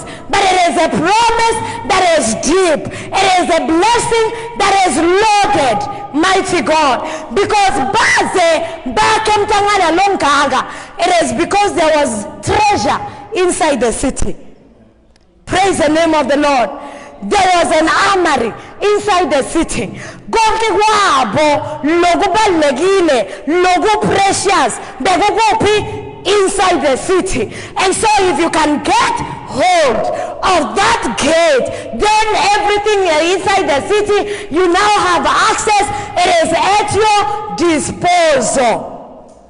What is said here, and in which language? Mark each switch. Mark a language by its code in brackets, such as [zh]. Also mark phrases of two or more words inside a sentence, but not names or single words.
[en] But it is a promise that is deep. It is a blessing that is loaded. Mighty God. Because it is because there was treasure inside the city. Praise the name of the Lord. There was an armory inside the city. [ss] Konke kwabo lokubalekile, loku precious, bekukopi [en] inside the city. And so if you can get hold of that gate, then everything inside the city, you now have access. It is at your disposal.